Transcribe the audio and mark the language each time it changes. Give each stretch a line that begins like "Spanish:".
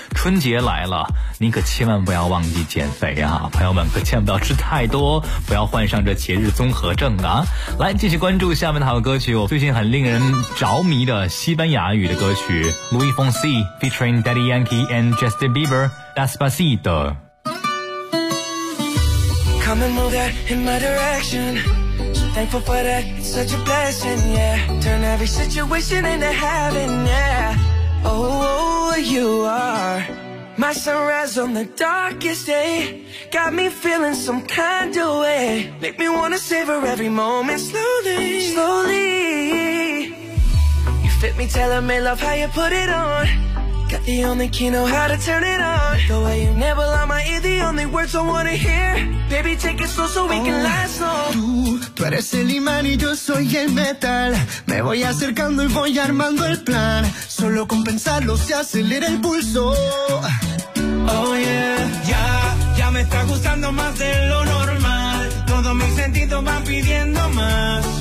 Chinese: 春节来了，你可千万不要忘记减肥啊，朋友们可千万不要吃太多，不要患上这节日综合症啊。来继续关注下面的好歌曲，我最近很令人着迷的西班牙语的歌曲 Louis Fonsi featuring Daddy Yankee and Justin Bieber Despacito。
English: Come and move that in my direction. So thankful for that, it's such a blessing, yeah. Turn every situation into heaven, yeah. Oh, you are my sunrise on the darkest day. Got me feeling some kind of way. Make me wanna savor every moment slowly, slowly. You fit me, telling me love how you put it on. Got the only key, know how to turn it on. The way you nibble on my ear, the only words I wanna hear. Baby, take it slow so we can last long.
Spanish: Tú eres el imán y yo soy el metal. Me voy acercando y voy armando el plan. Solo con pensarlo se acelera el pulso.
English: Oh yeah.
Spanish: Ya me está gustando más de lo normal. Todos mis sentidos van pidiendo más.